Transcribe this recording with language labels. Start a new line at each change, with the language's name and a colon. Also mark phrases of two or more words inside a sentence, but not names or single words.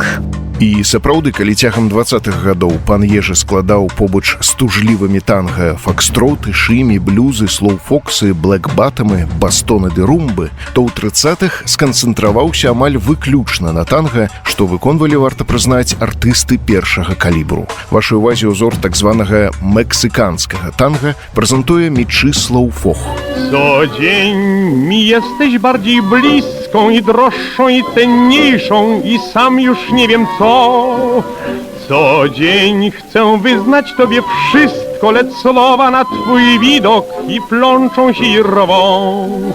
Belarusian: І сапраўды, калі цягам 20-х гадоў пан Ежы складаў побач з тужлівымі танга фокстроты, шымі, блюзы, слоу-фоксы, блэк-батамы, бастоны ды румбы, то ў 30-х сканцэнтраваўся амаль выключна на танга, што выконвалі, варта прызнаць, артысты першага калібру. Вашай увазе ўзор так званага мексыканскага танга прэзентуе Мічы Слоу-фок.
Polish: Co dzień mi jesteś bardziej bliską i droższą i cenniejszą i sam już nie wiem co. Co dzień chcę wyznać tobie wszystko, lecz słowa na twój widok i plączą się i rwą.